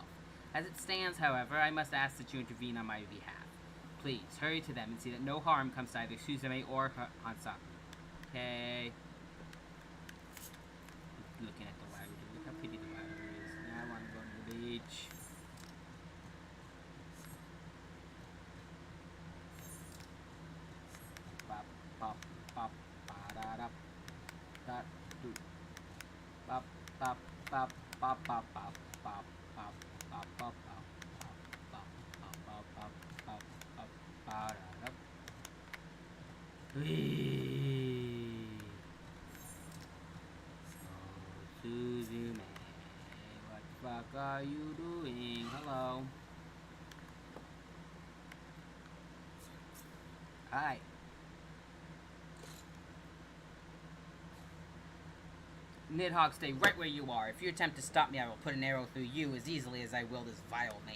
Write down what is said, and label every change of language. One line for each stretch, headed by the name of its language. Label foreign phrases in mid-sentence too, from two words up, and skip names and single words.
English: As it stands, however, I must ask that you intervene on my behalf. Please, hurry to them and see that no harm comes to either Suzume or Hansaku. Okay. Looking at the water. Look how pretty the water is. Now I want to go to the beach. Pop, pop, pop, ba-da-da, da, do. Pop, pop, pop, pop, pop, pop, pop, pop, pop, pop, pop, pop, pop, pop, pop, pop, pop, ba-da-da. Whee! Suzume, what the fuck are you doing? Hello. Hi. Nidhogg, stay right where you are. If you attempt to stop me, I will put an arrow through you as easily as I will this vile man.